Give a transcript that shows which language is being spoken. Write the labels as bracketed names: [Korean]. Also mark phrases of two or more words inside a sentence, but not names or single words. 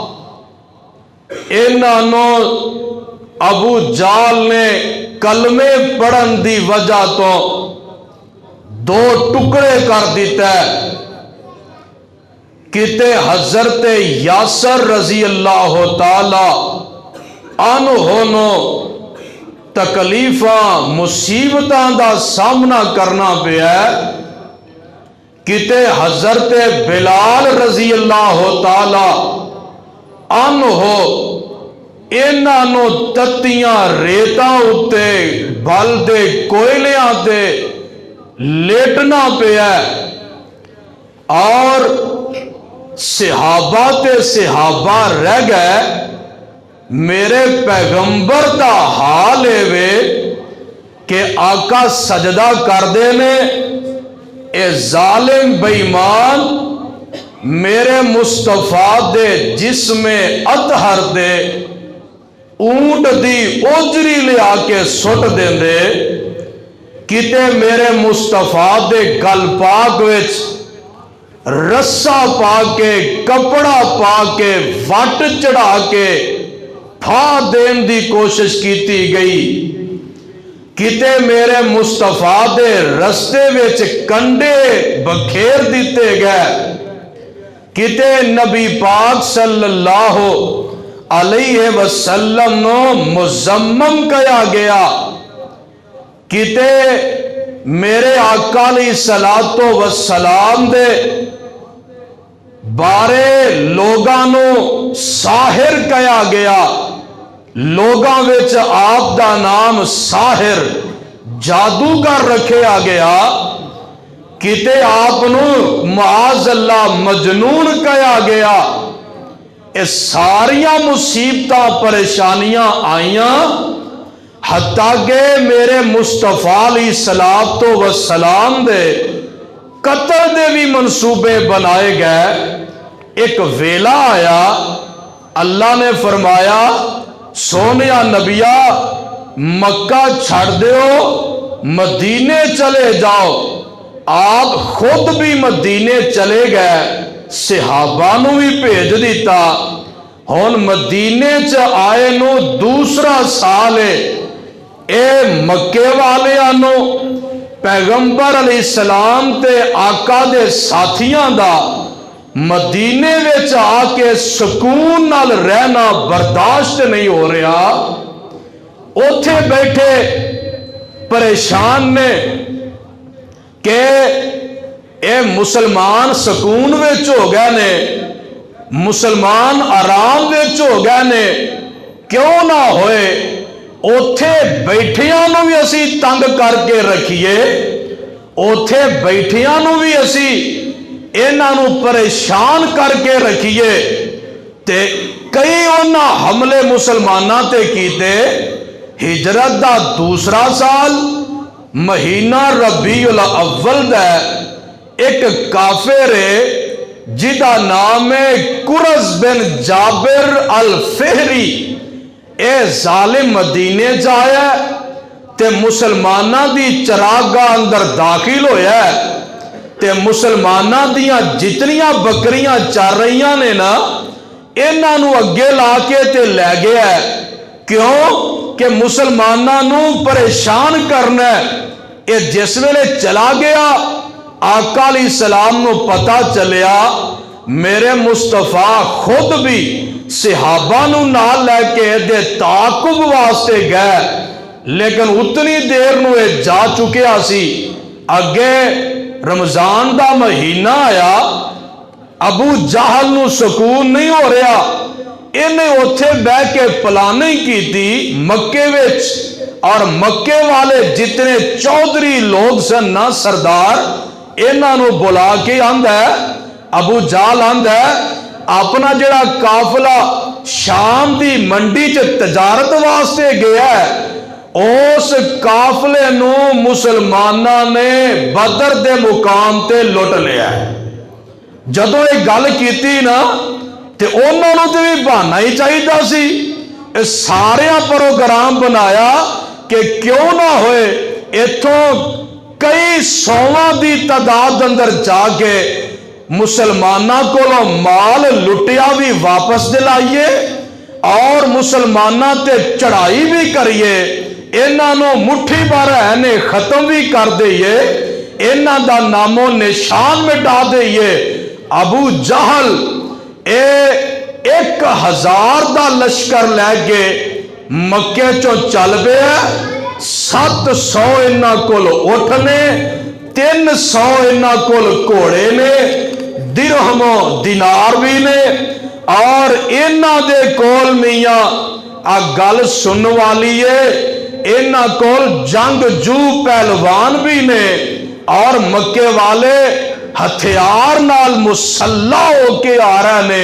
[Punjabi] انہوں ابو جال نے کلمے پڑھن دی وجہ تو دو ٹکڑے کر دیتا ہے، کتے حضرت یاسر [Arabic] رضی اللہ تعالی عنہ [Punjabi] تکلیفاں مصیبتاں دا سامنا کرنا پیا، کتے حضرت بلال [Arabic] رضی اللہ تعالی عنہ [Punjabi] انہوں تتیاں ریتاں اتے بل دے کوئلیاں تے لیٹنا پیا، اور صحابہ تے صحابہ رہ گئے۔ میرے پیغمبر دا حال ہے کہ آقا سجدہ کر دینے، اے ظالم بے ایمان میرے مصطفیٰ دے جسم اطہر دے اونٹ دی اوجری لے آ کے سٹ دیں دے، کتے میرے مصطفیٰ دے گل پاک وچ رسا پا کے کپڑا پا کے وٹ چڑھا کے پھا دین دی کوشش کیتی گئی، کتے میرے مصطفیٰ دے رستے وچ کنڈے بکھیر دیتے گئے، کتے نبی پاک [Arabic] صلی اللہ علیہ وسلم [Punjabi] نو مذمم کیا گیا، کتے میرے آقا [Arabic] علیہ الصلوۃ والسلام [Punjabi] دے بارے لوگاں نو ساحر کیا گیا، لوگاں وچ آپ دا نام ساحر جادوگر رکھیا گیا، کتے آپ نو [Arabic] معاذ اللہ [Punjabi] مجنون کیا گیا۔ اس ساریاں مصیبتاں پریشانیاں آئیاں، حتیٰ کہ میرے مصطفیٰ [Arabic] علیہ الصلوۃ والسلام [Punjabi] دے قتل دے بھی منصوبے بنائے گئے۔ ایک ویلا آیا، اللہ نے فرمایا سونیا نبیا مکہ چھڑ دیو مدینے چلے جاؤ۔ آپ خود بھی مدینے چلے گئے، صحابہ نو بھی بھیج دیتا۔ ہن مدینے چ آئے نو دوسرا سال ہے، اے مکے والے آنو پیغمبر [Arabic] علیہ السلام [Punjabi] تے آقا دے ساتھیاں دا مدینے وچ آ کے سکون نال رہنا برداشت نہیں ہو رہا۔ اوتھے بیٹھے پریشان نے کہ اے مسلمان سکون وچ ہو گئے نے، مسلمان آرام وچ ہو گئے نے، کیوں نہ ہوئے اوتھے بیٹھیاں نو بھی اسی تنگ کر کے رکھیے، اوتھے بیٹھیاں نو بھی اسی انہاں نو پریشان کر کے رکھیے۔ تے کئی انہاں حملے مسلماناں تے کیتے۔ ہجرت دا دوسرا سال مہینہ ربیع الاول دا ایک کافر ہے جدا نام ہے کرز بن جابر الفہری، اے ظالم مدینے جایا تے مسلمانہ دی چراگاہ اندر داخل ہویا ہے، تے مسلمانہ دیاں جتنیاں بکریاں چار رہیاں نے نا انہاں نو اگے لا کے تے لے گیا ہے۔ کیوں کہ مسلمانہ نو پریشان کرنا ہے۔ اے جس ویلے چلا گیا آقا [Arabic] علیہ السلام [Punjabi] نو پتا چلیا میرے مصطفیٰ خود بھی صحابہ نو نال لے کے دے تعاقب واسطے گئے، لیکن اتنی دیر نو اے جا چکیا سی اگے رمضان دا مہینہ آیا، ابو جہل نو سکون نہیں ہو رہا، انہیں اتھے بہ کے پلاننگ کی تھی مکے وچ، اور مکے والے جتنے چودھری لوگ سن نا سردار، انہاں نو بلا کے آندا ہے، ابو جہل آندا ہے اپنا جڑا قافلہ شام دی منڈی چ تجارت واسطے گیا ہے، اس قافلے نو مسلماناں نے بدر دے مقام تے لٹ لیا ہے۔ جدو ایک گل کیتی نا تے انہوں نے بھی بہانا ہی چاہیے سی، سارے پروگرام بنایا کہ کیوں نہ ہوئے اتوں کئی سواں دی تعداد اندر جا کے مسلمانوں کو مال لٹیا بھی واپس دلائیے اور مسلمانوں تے چڑھائی بھی کریے، انہوں مٹھی بھر ہے ختم بھی کر دئیے، انہاں دا نام و نشان مٹا دئیے۔ ابو جہل 1000 دا لشکر لے کے مکے چو چل پیا، 700 انہاں کول اٹھ نے، 300 انہاں کول گھوڑے نے، درہم و دینار بھی نے، اور انہاں دے کول میاں آ گل سن والی ہے، انہاں کول جنگ جو پہلوان بھی نے، اور مکے والے ہتھیار نال مسلح ہو کے آ رہے نے۔